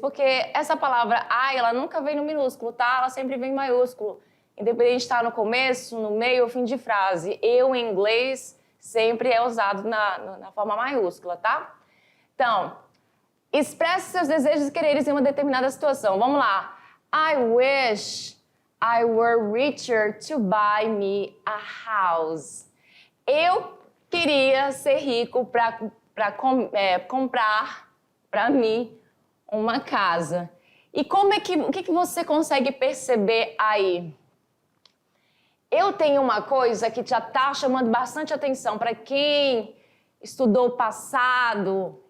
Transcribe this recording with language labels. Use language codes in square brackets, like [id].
[pt] Porque essa palavra I, ela nunca vem no minúsculo, tá? Ela sempre vem em maiúsculo. Independente de estar no começo, no meio ou fim de frase. Eu, em inglês, sempre é usado na forma maiúscula, tá? Então, expresse seus desejos e quereres em uma determinada situação. Vamos lá. [en] I wish I were richer to buy me a house. [pt] Eu queria ser rico para comprar para mim uma casa. E o que você consegue perceber aí? Eu tenho uma coisa que já está chamando bastante atenção para quem estudou o passado.